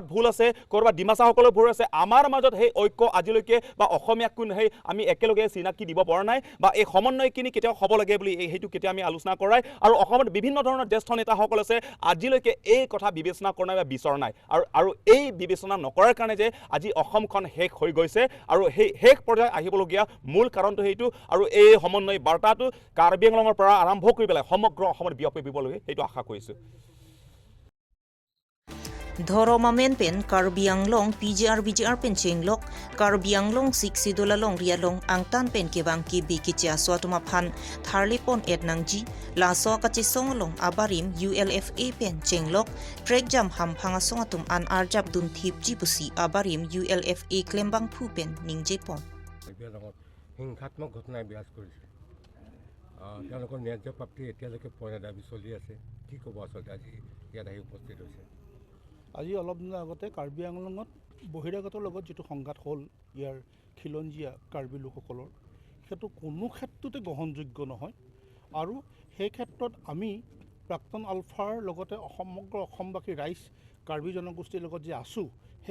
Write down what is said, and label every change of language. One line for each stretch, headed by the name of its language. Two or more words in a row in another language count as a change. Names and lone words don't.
Assamese: ভুল আছে ক'ৰবাত ডিমাচাসকলৰ ভুল আছে আমাৰ মাজত সেই ঐক্য আজিলৈকে বা অসমীয়াক সেই আমি একেলগে চিনাকি দিব পৰা নাই বা এই সমন্বয়খিনি কেতিয়াও হ'ব লাগে বুলি সেইটো কেতিয়া আমি আলোচনা কৰাই আৰু অসমত বিভিন্ন ধৰণৰ জ্যেষ্ঠ নেতাসকল আছে আজিলৈকে এই কথা বিবেচনা কৰা নাই বা বিচৰা নাই আৰু এই বিবেচনা নকৰাৰ কাৰণে যে আজি অসমখন শেষ হৈ গৈছে আৰু সেই শেষ পৰ্যায়ত আহিবলগীয়া মূল কাৰণটো সেইটো আৰু এই সমন্বয় বাৰ্তাটো কাৰ্বি আংলঙৰ পৰা আৰম্ভ কৰি পেলাই সমগ্ৰ অসমত বিয়পিবলৈ সেইটো আশা কৰিছোঁ
Karbi: Dhoromamen pen Karbi Anglong PGR BGR pen chenglok Karbi Anglong Siksidolalong Rialong Angtan pen kebang ki bikicha swatuma phan tharlipon etnangji la so kachisonglong abarim ULFA pen chenglok trek jam ham phanga songatum an arjab dun thipji busi abarim ULFA klembang phu pen ningjepon
Assamese: হিংসাত্মক ঘটনাই বিৰাজ কৰিছে তেওঁলোকৰ ন্যায্য প্ৰাপ্তি এতিয়ালৈকে পোৱা দাবী চলি আছে কি ক'ব আচলতে আজি ইয়াত আহি উপস্থিত হৈছে আজি অলপ দিনৰ আগতে কাৰ্বি আংলঙত বহিৰাগতৰ লগত যিটো সংঘাত হ'ল ইয়াৰ খিলঞ্জীয়া কাৰ্বি লোকসকলৰ সেইটো কোনো ক্ষেত্ৰতে গ্ৰহণযোগ্য নহয় আৰু সেই ক্ষেত্ৰত আমি প্ৰাক্তন আলফাৰ লগতে সমগ্ৰ অসমবাসী ৰাইজ কাৰ্বি জনগোষ্ঠীৰ লগত যে আছোঁ সেই